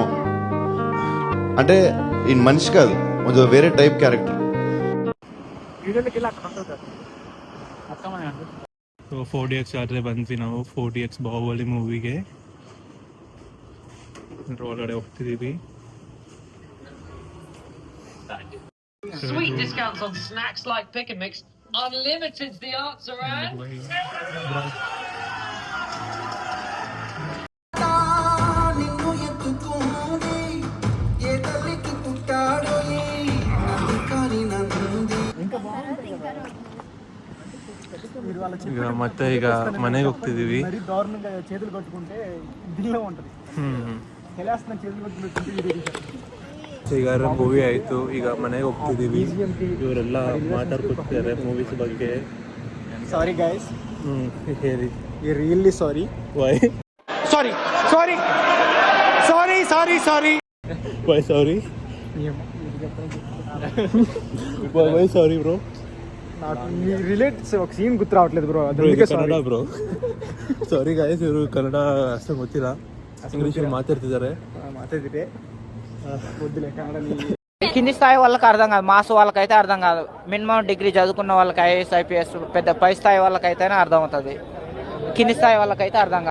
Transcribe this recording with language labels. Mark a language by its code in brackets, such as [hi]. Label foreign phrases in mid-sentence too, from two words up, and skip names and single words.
[te] అంటే ఈ మనిషి కాదు, కొంచెం వేరే టైప్ క్యారెక్టర్. [kn] ಸೊ 4DX ಆದ್ರೆ ಬಂದ್ವಿ ನಾವು 4DX ಬಾಹುಬಲಿ ಮೂವಿಗೆ ಒಳಗಡೆ ಹೋಗ್ತಿದೀವಿ. [en] Sweet discounts on snacks like Pick and Mix. Unlimited's the answer, and [kn] ಈಗ ಮತ್ತೆ ಈಗ ಮನೆಗೆ ಹೋಗ್ತಿದೀವಿ. [te] చేతులు కట్టుకుంటే దిల్లో ఉంటది ಕೆಲಸನ చేతులు కట్టుకుంటే [kn] ಈಗ ಮೂವಿ ಆಯ್ತು, ಈಗ ಮನೆಗೆ ಹೋಗ್ತಿದೀವಿ. ಇವರೆಲ್ಲ ಮಾತಾಡ್ಕೊತಿದ್ದಾರೆ ಮೂವೀಸ್ ಬಗ್ಗೆ. [en] sorry guys, [kn] ಹೇಳಿ. [en] you really sorry. ವೈ sorry sorry sorry sorry sorry why sorry why sorry bro? [te] నాకు మీ రిలేట్స్ ఒక సీన్ గుర్తు రావట్లేదు బ్రో, [kn] ಅದಕ್ಕೆ ಕನ್ನಡ ಬ್ರೋ. [en] sorry guys, [kn] ಇವರು ಕನ್ನಡ ಅಷ್ಟೊಂದು ಗೊತ್ತಿಲ್ಲ, ಇಂಗ್ಲೀಷಲ್ಲಿ మాట్లాಡ್ತಿದ್ದಾರೆ. [te] వద్దులే కన్నడ. కింది స్థాయి వాళ్ళకి అర్థం కాదు, మాస్ వాళ్ళకైతే అర్థం కాదు. మినిమం డిగ్రీ చదువుకున్న వాళ్ళకి, ఐఏఎస్ ఐపీఎస్ పెద్ద పై స్థాయి వాళ్ళకైతేనే అర్థం అవుతుంది, కింది స్థాయి వాళ్ళకైతే అర్థం కాదు.